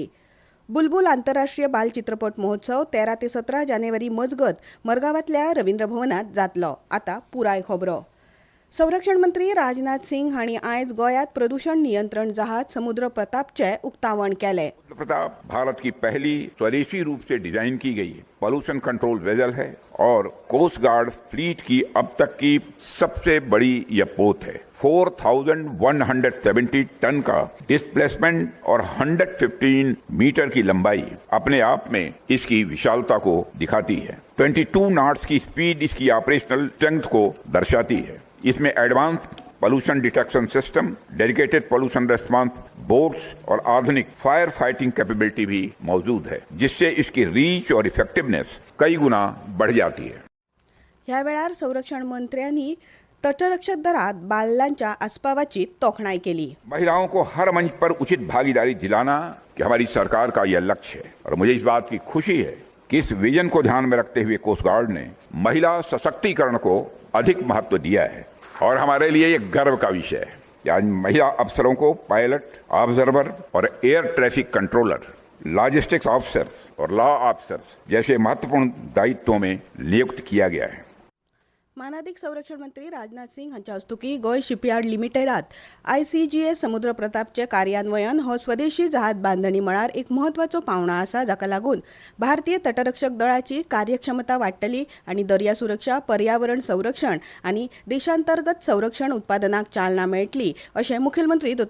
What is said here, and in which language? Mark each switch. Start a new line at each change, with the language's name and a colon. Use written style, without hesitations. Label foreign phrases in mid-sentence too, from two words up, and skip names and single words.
Konkani: बुलबुल आंतरराष्ट्रीय बाल चित्रपट महोत्सव 13 ते 17 जानेवारी मजगत मडगांवांतल्या रवींद्र भवनांत जातलो. आतां पुराय खबरो. संरक्षण मंत्री राजनाथ सिंग हांणी आयज गोंयांत प्रदूषण नियंत्रण जहाज समुद्र प्रतापचें उक्तावण केलें.
Hindi: प्रताप भारत की पहली स्वदेशी रूप से डिजाइन की गई
English: pollution control vessel
Hindi: है और
English: Coast Guard fleet
Hindi: की अब तक की सबसे बड़ी यह पोत है. 4,170 टन का डिस्प्लेसमेंट और 115 मीटर की लंबाई अपने आप में इसकी विशालता को दिखाती है. 22 नॉट्स की स्पीड इसकी
English: operational strength
Hindi: को दर्शाती है. इसमें
English: advance pollution detection system, dedicated pollution response boats
Hindi: और आधुनिक
English: fire fighting capability
Hindi: भी मौजूद है, जिससे इसकी रीच और इफेक्टिवनेस कई गुना बढ़ जाती है.
Konkani: ह्या वेळार संरक्षण मंत्र्यांनी तटरक्षक दळांत बालदांच्या आस्पावाची तोखणाय केली.
Hindi: महिलाओं को हर मंच पर उचित भागीदारी दिलाना कि हमारी सरकार का यह लक्ष्य है और मुझे इस बात की खुशी है कि इस विजन को ध्यान में रखते हुए
English: Coast Guard
Hindi: ने महिला सशक्तिकरण को अधिक महत्व दिया है और हमारे लिए ये गर्व का विषय है कि आज महिला अफसरों को
English: pilot, observer
Hindi: और
English: air traffic controller, logistics officers
Hindi: और
English: law officers
Hindi: जैसे महत्वपूर्ण दायित्वों में नियुक्त किया गया है.
Konkani: मानाधिक संरक्षण मंत्री राजनाथ सिंग हांच्या हस्तुकी गोंय शिपयार्ड लिमिटेडात ICGS समुद्र प्रतापचें कार्यान्वयन हो स्वदेशी जहाज बांधणी मळार एक म्हत्वाचो पावंडो आसा, जाका लागून भारतीय तटरक्षक दळाची कार्यक्षमता वाडटली आनी दर्या सुरक्षा, पर्यावरण संरक्षण आनी देशांतर्गत संरक्षण उत्पादनाक चालना मेळटली अशें मुखेलमंत्री डॉ.